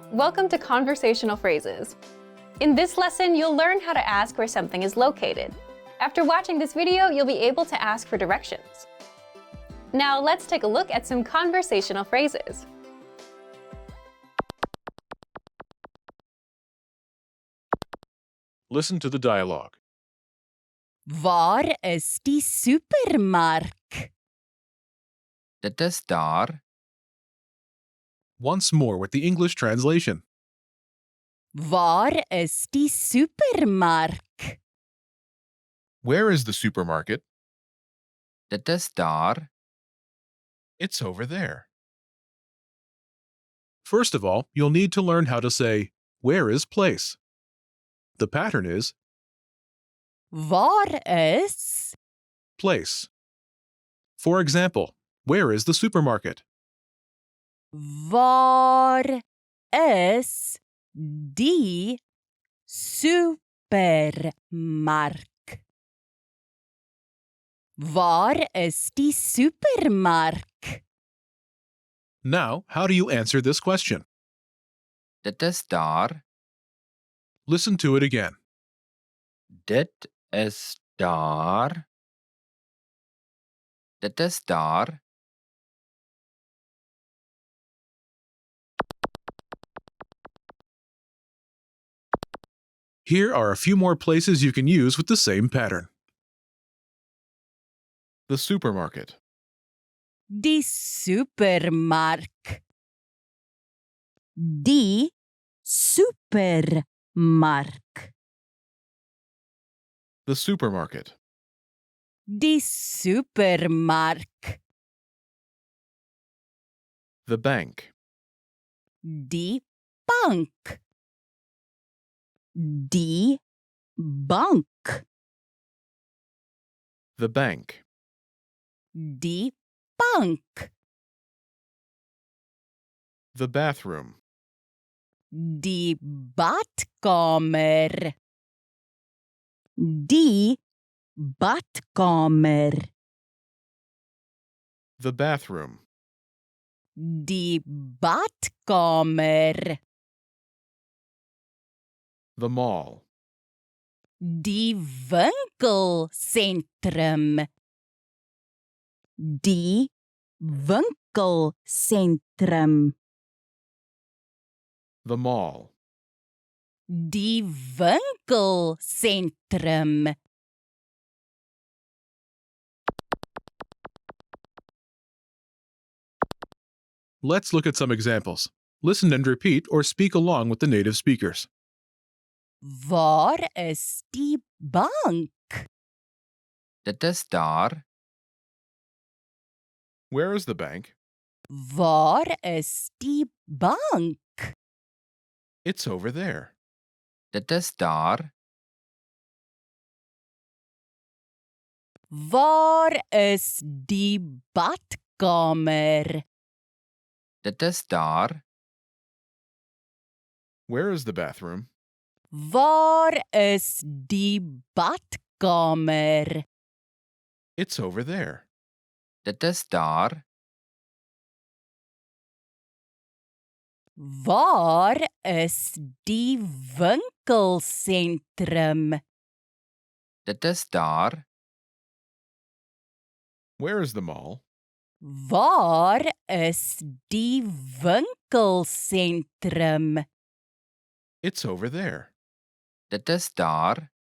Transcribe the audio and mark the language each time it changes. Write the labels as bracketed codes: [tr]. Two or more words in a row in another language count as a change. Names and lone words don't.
[en] Welcome to Conversational Phrases. In this lesson, you'll learn how to ask where something is located. After watching this video, you'll be able to ask for directions. Now let's take a look at some conversational phrases. Listen to the dialogue. [af] Waar is die supermark? Dit is daar. [en] Once more with the English translation. [af] Waar is die supermark? [en] Where is the supermarket? [af] Dit is daar. [en] It's over there. First of all, you'll need to learn how to say, where is place? The pattern is [af] Waar is? [en] place. For example, where is the supermarket? [af] Waar is die supermark? Waar is die supermark? [en] Now, how do you answer this question? [af] Dit is daar. [en] Listen to it again. [af] Dit is daar. Dit is daar. [en] Here are a few more places you can use with the same pattern. The supermarket. [af] Die supermark. Die supermark. [en] The supermarket. [af] Die supermark. [en] The bank. [af] Die bank. Die bank. [en] The bank. [af] Die bank. [en] The bathroom. [af] Die badkamer. Die badkamer. [en] The bathroom. [af] Die badkamer. [en] The mall. [af] Die winkelsentrum. Die winkelsentrum. [en] The mall. [af] Die winkelsentrum. [en] Let's look at some examples. Listen and repeat or speak along with the native speakers. [af] Waar is die bank? Dit is daar. [en] Where is the bank? [af] Waar is die bank? [en] It's over there. [af] Dit is daar. Waar is die badkamer? Dit is daar. [en] Where is the bathroom? [af] Waar is die badkamer? [en] It's over there. [af] Dit is daar. Waar is die winkelsentrum? Dit is daar. [en] Where is the mall? [af] Waar is die winkelsentrum? [en] It's over there. [af] Dit is daar.